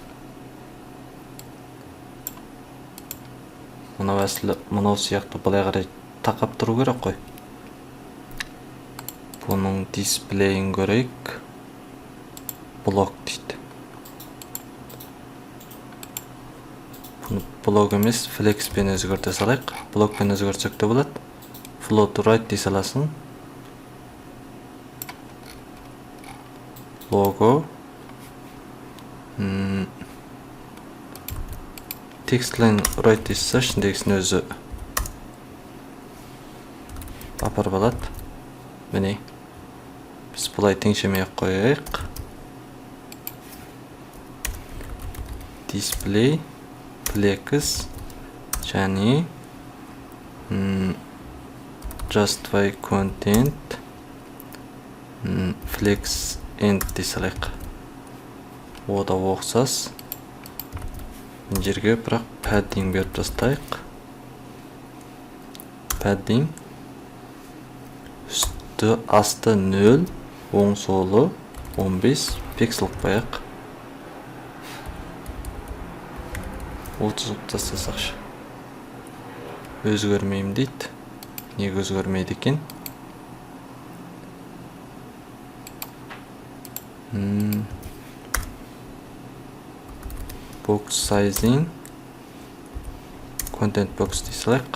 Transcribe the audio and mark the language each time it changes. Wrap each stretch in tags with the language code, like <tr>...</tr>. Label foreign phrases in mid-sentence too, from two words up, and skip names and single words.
<kk>Мынау сияқты былай қарай тақап тұру керек қой. Бұның дисплейін көрейік. Блок дейді. Бұны блок емес, флекспен өзгерте салайық. Блокпен өзгертсек те болады.</kk> <en>Float to right</en> <kk>дей саласын. Logo.</kk> <en>Text line right</en> <kk>дей салса, ішіндегісін өзі апарып алады. Міне. Біз бұлай теңшемей қойайық.</kk> <en>Display, flex,</en> <kk>және</kk> <en>justify content, flex end</en> <kk>дей салайық. Ода оқсас. Жерге бірақ padding беріп жастайық. Padding. Үсті асты 0, оң солы 15 пиксел қойайық. 30 тастасақшы. Өзгермеймін дейді. Неге өзгермейді екен?</kk> <en>Box sizing, content box</en> <kk>дей салайық.</kk>